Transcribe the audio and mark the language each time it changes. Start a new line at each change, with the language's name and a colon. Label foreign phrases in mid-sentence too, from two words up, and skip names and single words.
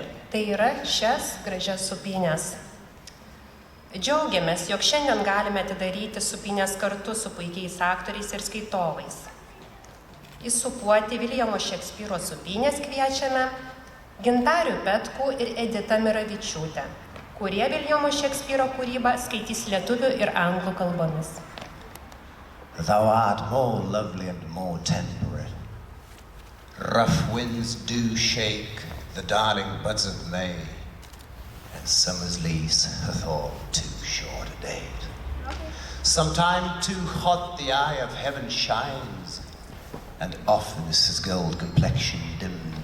Lithuanian: Tai yra šias gražias supynės. Džiaugiamės, jog šiandien galime atidaryti supynės kartu su puikiais aktoriais ir skaitovais. Įsupuoti Viljamo Šekspyro sūpynės kviečiame Gintarių Petkų ir Editą Miravičiūtę, kurie Viljamo Šekspyro kūrybą skaitys lietuvių ir anglų kalbomis.
English: Thou art more lovely and more temperate. Rough winds do shake the darling buds of May, and summer's lease hath all too short a date. Sometime too hot the eye of heaven shines, and often is his gold complexion dimmed.